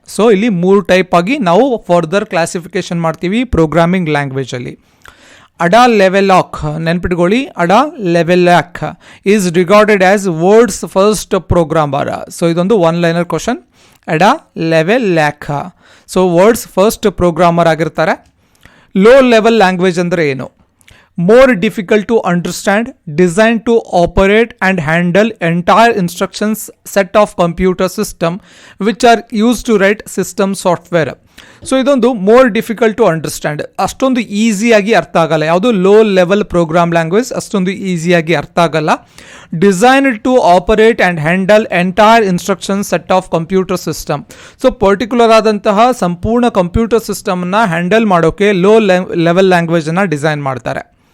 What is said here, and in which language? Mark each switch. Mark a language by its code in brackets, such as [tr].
[kn] So ಇಲ್ಲಿ 3 type ಆಗಿ ನಾವು ಫರ್ದರ್ ಕ್ಲಾಸಿಫಿಕೇಶನ್ ಮಾಡ್ತೀವಿ ಪ್ರೋಗ್ರಾಮಿಂಗ್ ಲ್ಯಾಂಗ್ವೇಜಲ್ಲಿ. [en] Ada Lovelace [kn] ನೆನ್ಪಿಟ್ಕೊಳ್ಳಿ, [en] Ada Lovelace is regarded as world's first programmer. [kn] So ಇದೊಂದು ಒನ್ ಲೈನರ್ ಕ್ವಶನ್. ಅಡಾ ಲೆವೆಲಾಕ್ ಸೊ ವರ್ಡ್ಸ್ ಫಸ್ಟ್ ಪ್ರೋಗ್ರಾಮರ್ ಆಗಿರ್ತಾರೆ. ಲೋ ಲೆವೆಲ್ ಲ್ಯಾಂಗ್ವೇಜ್ ಅಂದರೆ ಏನು? [en] more difficult to understand, designed to operate and handle entire instructions set of computer system which are used to write system software. [kn] So ಇದೊಂದು [en] more difficult to understand, [kn] ಅಷ್ಟೊಂದು ಈಸಿಯಾಗಿ ಅರ್ಥ ಆಗಲ್ಲ. ಯಾವುದು low level program language ಅಷ್ಟೊಂದು ಈಸಿಯಾಗಿ ಅರ್ಥ ಆಗಲ್ಲ. [en] Designed to operate and handle entire instruction set of computer system. [kn] So particular ಆದಂತಹ ಸಂಪೂರ್ಣ ಕಂಪ್ಯೂಟರ್ ಸಿಸ್ಟಮನ್ನು ಹ್ಯಾಂಡಲ್ ಮಾಡೋಕ್ಕೆ ಲೋ ಲೆವೆಲ್ ಲ್ಯಾಂಗ್ವೇಜನ್ನು ಡಿಸೈನ್ ಮಾಡ್ತಾರೆ.